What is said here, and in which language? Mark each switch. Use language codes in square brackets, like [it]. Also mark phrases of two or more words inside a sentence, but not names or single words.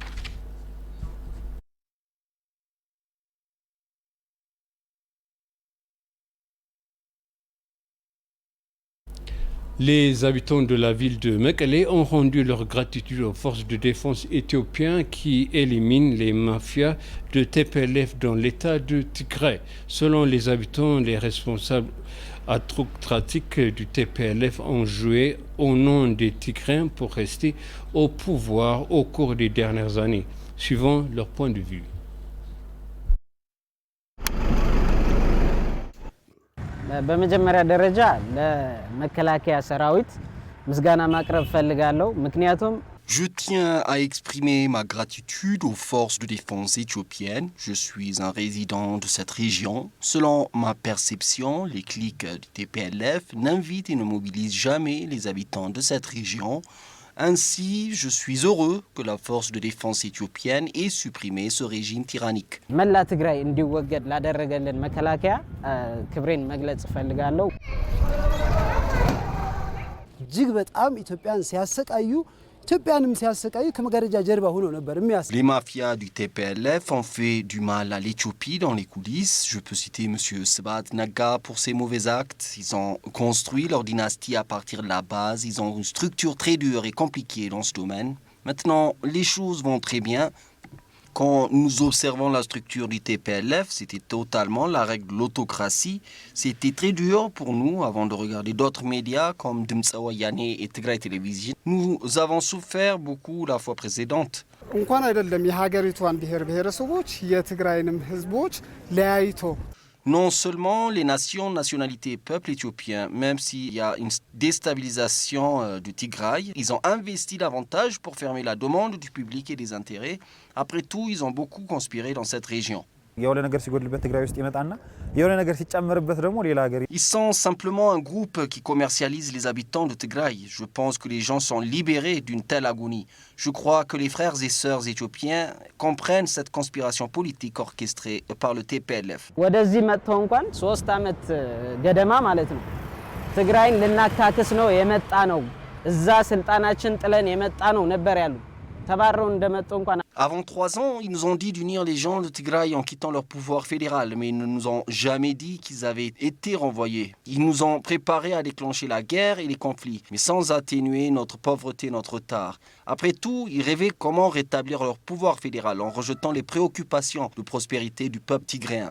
[fr] Les habitants de la ville de Mekelle ont rendu leur gratitude aux forces de défense éthiopiennes qui éliminent les mafias de TPLF dans l'état de Tigray. Selon les habitants, les responsables autocratiques du TPLF ont joué au nom des Tigrayens pour rester au pouvoir au cours des dernières années, suivant leur point de vue. [am] በመጀመሪያ ደረጃ ለመከላከያ ሰራዊት ምስጋና ማቅረብ ፈልጋለሁ ምክንያቱም [fr] Je tiens à exprimer ma gratitude aux forces de défense éthiopiennes. Je suis un résident de cette région. Selon ma perception, les cliques du TPLF n'invitent et ne mobilisent jamais les habitants de cette région. Ainsi, je suis heureux que la force de défense éthiopienne ait supprimé ce régime tyrannique. [am] መላ ትግራይ እንዲወገድ ላደረገልን መከላከያ ክብሬን መግለጽ ፈልጋለሁ እጅግ በጣም ኢትዮጵያን ሲያሰቃዩ ኢትዮጵያንም ሲያሰቃዩ ከመጋረጃ ጀርባ ሆኖ ነበር የሚያስ [fr] Les mafias du TPLF ont fait du mal à l'Éthiopie dans les coulisses. Je peux citer M. Sebat Naga pour ses mauvais actes. Ils ont construit leur dynastie à partir de la base. Ils ont une structure très dure et compliquée dans ce domaine. Maintenant, les choses vont très bien. Quand nous observons la structure du TPLF, c'était totalement la règle de l'autocratie. C'était très dur pour nous avant de regarder d'autres médias comme Dimtsa Wayane et Tigray Television. Nous avons souffert beaucoup la fois précédente. [am] እንኳን አይደለም የሀገሪቷን ብሔረሰቦች የትግራይንም ህዝቦች ለያይቶ [fr] Non seulement les nations, nationalités et peuples éthiopiens, même s'il y a une déstabilisation du Tigray, ils ont investi davantage pour fermer la demande du public et des intérêts. Après tout, ils ont beaucoup conspiré dans cette région. Ils sont simplement un groupe qui commercialise les habitants de Tigray. Je pense que les gens sont libérés d'une telle agonie. Je crois que les frères et sœurs éthiopiens comprennent cette conspiration politique orchestrée par le TPLF. [am] ወደዚህ መጥተው እንኳን 3 ዓመት ገደማ ማለት ነው ትግራይን ልናካክስ ነው የመጣ ነው እዛ ስልጣናችን ጥለን የመጣ ነው ነበር ያሉ ተባረው እንደመጡ እንኳን [fr] Avant 3 ans, ils nous ont dit d'unir les gens de Tigray en quittant leur pouvoir fédéral, mais ils ne nous ont jamais dit qu'ils avaient été renvoyés. Ils nous ont préparés à déclencher la guerre et les conflits, mais sans atténuer notre pauvreté, notre retard. Après tout, ils rêvaient comment rétablir leur pouvoir fédéral en rejetant les préoccupations de prospérité du peuple tigréen.